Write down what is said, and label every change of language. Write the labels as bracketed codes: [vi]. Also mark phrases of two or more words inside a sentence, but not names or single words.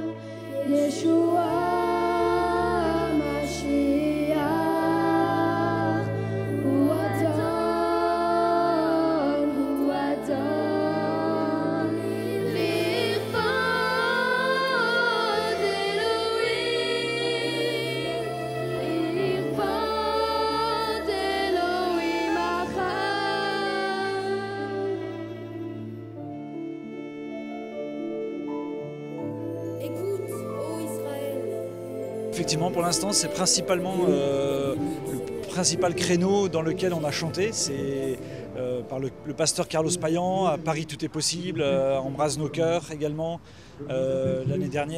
[he] ישוע משיח, הוא אדון, לכבוד אלוהים, לכבוד אלוהים אחד. [fr] Écoute, ô Israël. Effectivement, pour l'instant, c'est principalement le principal créneau dans lequel on a chanté. C'est par le pasteur Carlos Payan, à Paris tout est possible, Embrase nos cœurs également, l'année dernière.